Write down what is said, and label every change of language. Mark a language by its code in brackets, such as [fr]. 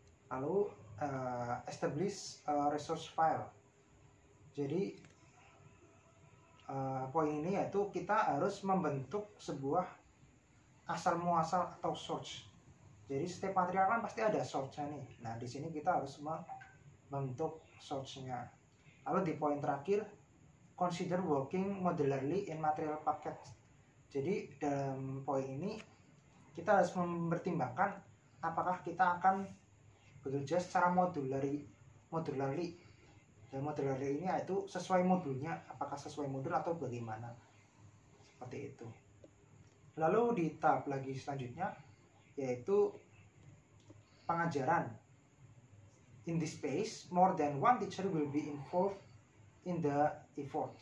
[en] Lalu establish resource file. [id] Jadi poin ini yaitu kita harus membentuk sebuah asal muasal atau source. Jadi setiap material kan pasti ada source-nya nih. Nah, di sini kita harus membentuk source-nya. Lalu di poin terakhir, [en] consider working modularly in material package. [id] Jadi dalam poin ini kita harus mempertimbangkan apakah kita akan bekerja secara modularly. Dan modularly ini yaitu sesuai modulnya, apakah sesuai modul atau bagaimana. Seperti itu. Lalu di tahap lagi selanjutnya yaitu pengajaran. [en] In this phase, more than one teacher will be involved in the effort.